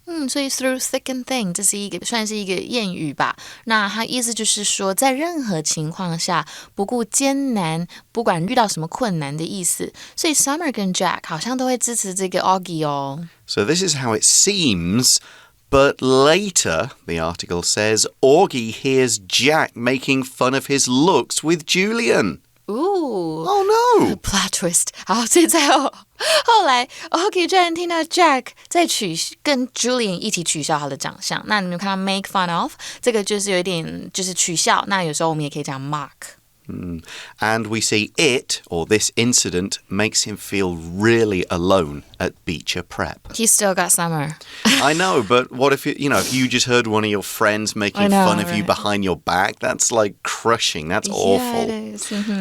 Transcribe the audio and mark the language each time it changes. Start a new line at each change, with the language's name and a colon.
Chinese: 所以 through thick and thin 这是算是一个谚语吧。那它意思就是说，在任何情况下，不顾艰难，不管遇到什么困难的意思。所以 Summer 跟 Jack 好像都会支持这个 Augie 哦。
English: So this is how it seems. But later, the article says, Augie hears Jack making fun of his looks with Julian. Ooh. Oh no! Plot twist.
Chinese: 好，所以后来 Augie 居然聽到 Jack 在跟 Julian 一起取笑他的長相。那你們看到 make fun of 這個就是有一點就是取笑。那有時候我們也可以講 mock。
English: And we see it, or this incident, makes him feel really alone at Beecher Prep. He's still got Summer. I know, but what if if you just heard one of your friends making fun of you behind your back? That's like crushing. That's awful. Yeah, it is.